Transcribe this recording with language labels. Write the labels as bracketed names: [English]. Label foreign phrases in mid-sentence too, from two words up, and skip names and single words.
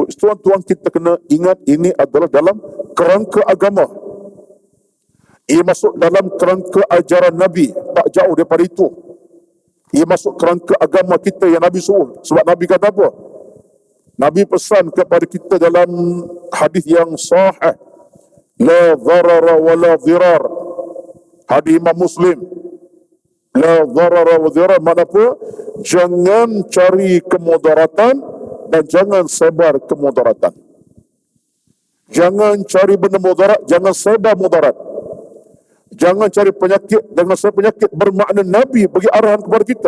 [Malay] Tuan-tuan, kita kena ingat ini adalah dalam kerangka agama. Ia masuk dalam kerangka ajaran Nabi, tak jauh daripada itu. Ia masuk kerangka agama kita yang Nabi suruh. Sebab Nabi kata apa? Nabi pesan kepada kita dalam hadis yang sahih, [Arabic] لا ضرر ولا ضرار. [Malay] Hadis Imam Muslim. [Arabic] لا ضرر و ضرار, [Malay] makna apa? Jangan cari kemudaratan dan jangan sebar kemudaratan. Jangan cari benda mudarat, jangan sebar mudarat. Jangan cari penyakit, jangan sebar penyakit, bermakna Nabi bagi arahan kepada kita.